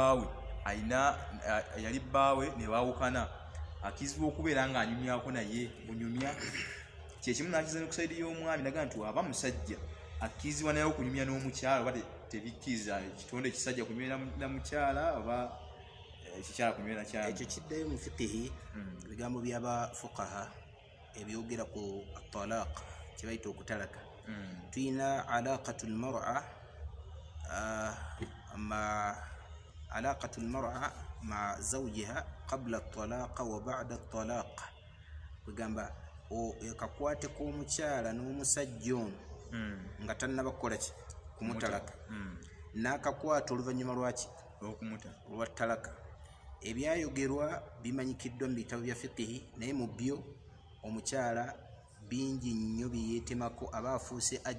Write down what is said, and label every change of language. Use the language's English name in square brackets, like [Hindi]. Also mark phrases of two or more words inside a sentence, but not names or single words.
[Ganda] bbaawe ne baawukana akkirizibwa okubeera nga anyumyako naye bunyumya kyekimu nakizana ku saidi y'omwami naga nti waba musajja akkirizibwa naye okunyumya n'omukyala oba tebikkiriza kitonde kisajja kunyumya na mukyala oba ekikyala kunyumya na kyala. Ekyo kiddayo mu fiqihi ebigambo by'abafuqaha ebyogera ku at-talaq kibayita okutalaka tuyina alaqatu [Arabic] المرأة مع زوجها قبل الطلاق وبعد الطلاق [Ganda] kugamba kakwate k'omukyala n'omusajja ono nga tannaba kukola ki kumutalaka n'akakwata oluvannyuma lwaki olwa talaka ebyayogerwa bimanyikiddwa mu bitabo bya fiqihi naye mu byo omukyala bingi nnyo byeyeetemako aba afuuse